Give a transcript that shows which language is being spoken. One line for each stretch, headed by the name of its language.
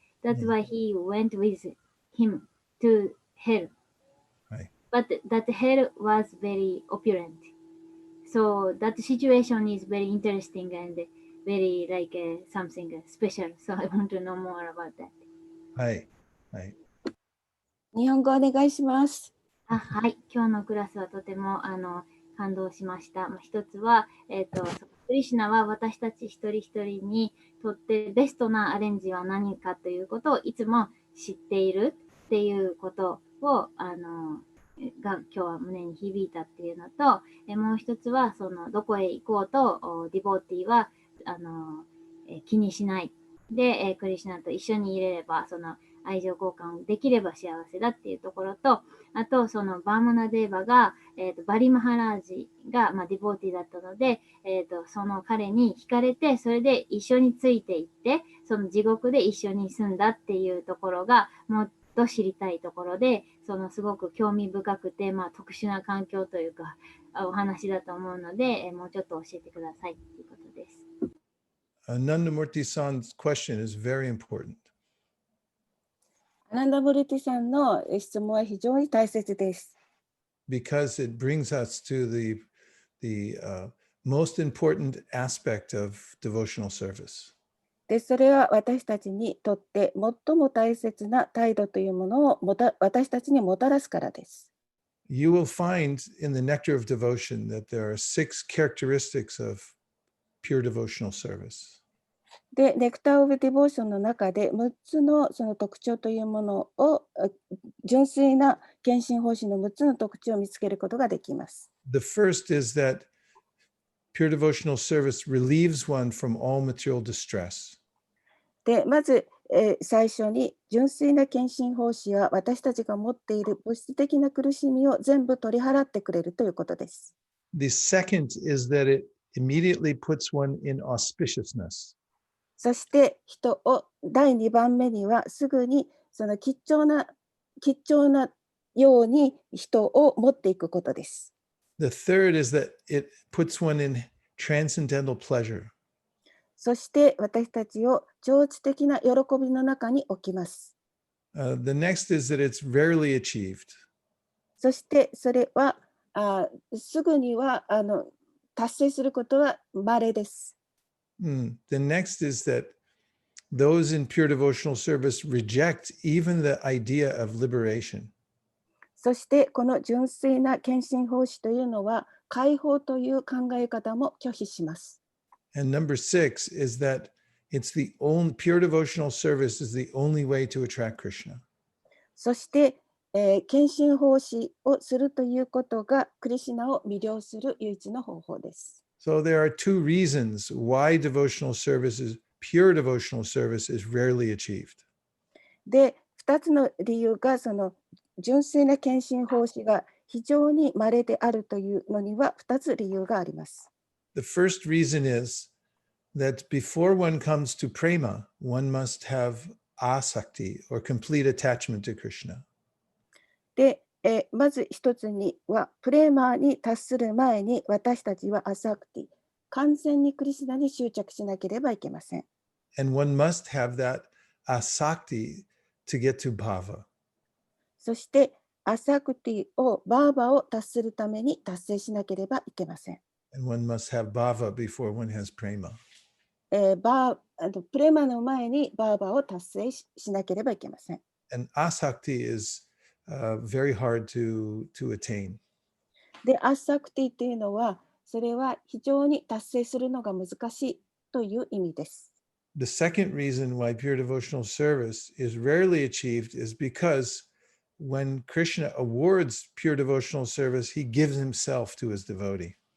English: That's why he went with him to hell. Right. But that hell was very opulent. So that situation is very interesting and very like something special. So I want to know more about that. Hi. Hi.
Japanese: 日本語お願いします。はい、今日のクラスはとても感動しました。一つは、クリシュナは私たち一人一人にとってベストなアレンジは何かということをいつも知っているっていうことをが今日は胸に響いたっていうのと、もう一つはどこへ行こうとディボーティーは気にしないで、クリシュナと一緒にいれれば愛情交換できれば幸せだっていうところと、あとバーマナデーバが、バリマハラージが、ディボーティーだったので、その彼に惹かれて、それで一緒についていって、その地獄で一緒に住んだっていうところがもっと知りたいところで、すごく興味深くて、特殊な環境というかお話だと思うので、もうちょっと教えてくださいということです。
English: Nandamurti-san's question is very important.
Japanese: アナンダムルティさんの質問は非常に大切です。
English: Because it brings us to the most important aspect of devotional service.
Japanese: で、それは私たちにとって最も大切な態度というものを私たちにもたらすからです。
English: You will find in the Nectar of Devotion that there are 6 characteristics of pure devotional service.
Japanese: で、ネクター・オブ・ディボーションの中で6つのその特徴というものを純粋な献身奉仕の6つの特徴を見つけることができます。
English: The first is that pure devotional service relieves one from all material distress.
Japanese: で、まず、最初に純粋な献身奉仕は私たちが持っている物質的な苦しみを全部取り払ってくれるということです。
English: The second is that it immediately puts one in auspiciousness.
Japanese: そして人を第2番目にはすぐにその吉祥なように人を持っていくことです。
English: The third is that it puts one in transcendental pleasure.
Japanese: そして私たちを超越的な喜びの中に置きます。
English: The next is that it's rarely achieved.
Japanese: そしてそれはすぐには達成することは稀です。
English: The next is that those in pure devotional service reject even the idea of liberation.
Japanese: そしてこの純粋な献身奉仕というのは解放という考え方も拒否します。
English: And number 6 is that it's the only pure devotional service is the only way to attract Krishna.
Japanese: そして、献身奉仕をするということがクリシュナを魅了する唯一の方法です。
English: So there are two reasons why pure devotional service is rarely achieved.
Japanese: で、2つの理由がその純粋な献身奉仕が非常に稀であるというのには2つ理由があります。
English: The first reason is that before one comes to prema, one must have asakti or complete attachment to Krishna.
Japanese: で、まず一つにはプレーマーに達する前に私たちはアサクティ、完全にクリシュナに執着しなければいけません。
English: And one must have that asakti to get to bhava.
Japanese: そしてアサクティをバーバを達するために達成しなければいけません。
English: And one must have bhava before one has prema.
Japanese: プレーマーの前にバーバを達成しなければいけません。
English: And asakti is very hard to attain.
Japanese: で、アサクティというのは、それは非常に達成するのが難しいという意味です。
English: The second reason why pure devotional service is rarely achieved is because when Krishna awards pure devotional service, he gives himself to his devotee.